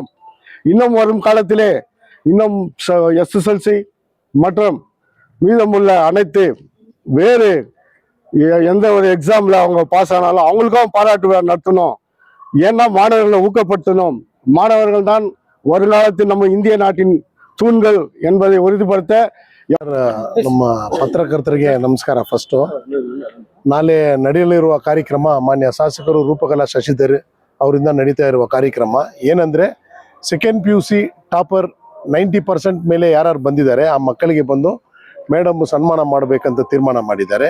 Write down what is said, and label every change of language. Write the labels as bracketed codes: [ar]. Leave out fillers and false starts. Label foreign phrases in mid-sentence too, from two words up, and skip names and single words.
[ta] இன்னும் வரும் காலத்திலே இன்னும் SSLC மற்றும் மீதமுள்ள அனைத்து வேறு எந்த ஒரு எக்ஸாமில் அவங்க பாஸ் ஆனாலும் அவங்களுக்கும் பாராட்டு விழா நடத்தணும். ஏன்னா மாணவர்களை ஊக்கப்படுத்தணும். மாணவர்கள் தான் வருங்காலத்தில் நம்ம இந்திய நாட்டின் தூண்கள் என்பதை உறுதிப்படுத்த. [kn] ನಮ್ಮ ಪತ್ರಕರ್ತರಿಗೆ ನಮಸ್ಕಾರ. ಫಸ್ಟು ನಾಳೆ ನಡೆಯಲಿರುವ ಕಾರ್ಯಕ್ರಮ ಮಾನ್ಯ ಶಾಸಕರು ರೂಪಕಲಾ ಶಶಿಧರ್ ಅವರಿಂದ ನಡೀತಾ ಇರುವ ಕಾರ್ಯಕ್ರಮ ಏನಂದರೆ, [en] second PUC topper [kn] 90% ಮೇಲೆ ಯಾರು ಬಂದಿದ್ದಾರೆ ಆ ಮಕ್ಕಳಿಗೆ ಬಂದು ಮೇಡಮ್ ಸನ್ಮಾನ ಮಾಡಬೇಕಂತ ತೀರ್ಮಾನ ಮಾಡಿದ್ದಾರೆ.